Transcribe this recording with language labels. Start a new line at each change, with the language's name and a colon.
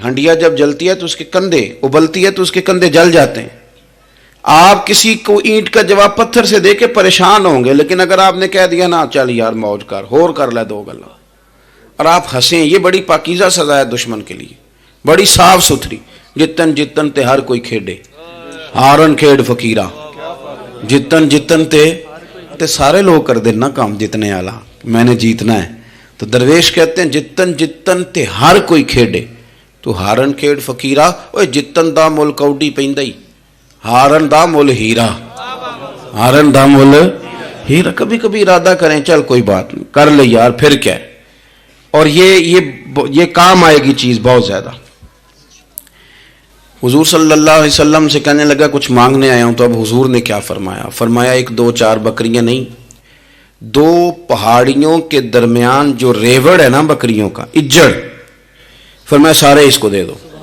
Urdu: ہنڈیا جب جلتی ہے تو اس کے کندھے، ابلتی ہے تو اس کے کندھے جل جاتے ہیں. آپ کسی کو اینٹ کا جواب پتھر سے دے کے پریشان ہوں گے. لیکن اگر آپ نے کہہ دیا نا چل یار موج کر،
Punjabi: ہور کر لے دو گلا،
Urdu: اور آپ ہنسیں، یہ بڑی پاکیزہ سزا ہے دشمن کے لیے، بڑی صاف ستھری.
Punjabi: جتن جتن تے ہر کوئی کھیڈے، ہارن کھیڈ فقیرہ.
Urdu: جتن جتن تے سارے لوگ کر دینا کام جتنے آلہ، میں نے جیتنا ہے. تو درویش کہتے ہیں
Punjabi: جتن جتن تے ہر کوئی کھیڈے تو ہارن کھیڈ فقیرہ. اوے جتن دا مل کوڈی پیندائی، ہارن دا مل ہیرا، ہارن دا مل ہیرا.
Urdu: کبھی کبھی ارادہ کریں چل کوئی بات نہیں کر لے یار، پھر کیا ہے. اور یہ کام آئے گی چیز بہت زیادہ. حضور صلی اللہ علیہ وسلم سے کہنے لگا کچھ مانگنے آیا ہوں. تو اب حضور نے کیا فرمایا؟ فرمایا ایک دو چار بکریاں نہیں، دو پہاڑیوں کے درمیان جو ریوڑ ہے نا بکریوں کا، اجڑ، فرمایا سارے اس کو دے دو.